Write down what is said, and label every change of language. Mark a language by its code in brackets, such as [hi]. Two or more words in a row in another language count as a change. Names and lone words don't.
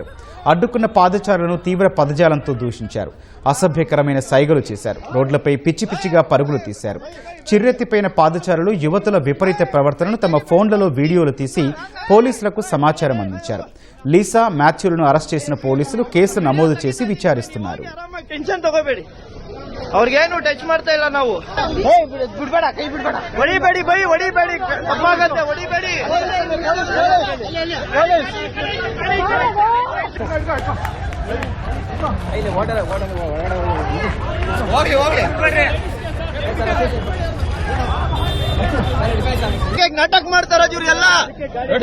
[te] అడ్డుకున్న పాదచారులను తీవ్ర పదజాలంతో దూషించారు. అసభ్యకరమైన సైగలు చేశారు. రోడ్లపై పిచ్చి పిచ్చిగా పరుగులు తీశారు. చిర్రెత్తిపోయిన పాదచారులు యువతుల విపరీత ప్రవర్తనను తమ ఫోన్లలో వీడియోలు తీసి పోలీసులకు సమాచారం అందించారు. లీసా, మాథ్యూలను అరెస్ట్ చేసిన పోలీసులు కేసు నమోదు చేసి విచారిస్తున్నారు. [kn] ಅವ್ರಿಗೆ ಏನು ಟಚ್ ಮಾಡ್ತಾ ಇಲ್ಲ ನಾವು. ಬಿಡ್ಬೇಡ, ಕೈ ಬಿಡ್ಬೇಡ, ಹೊಡಿಬೇಡಿ ಬೈ, ಹೊಡಿಬೇಡಿ, ತಪ್ಪಾಗತ್ತೆ, ಹೊಡಿಬೇಡಿ. ಹೋಗಿ ಹೋಗಿ ನಾಟಕ ಮಾಡ್ತಾರ ಇವ್ರಿಗೆಲ್ಲ ನೋಡಿ.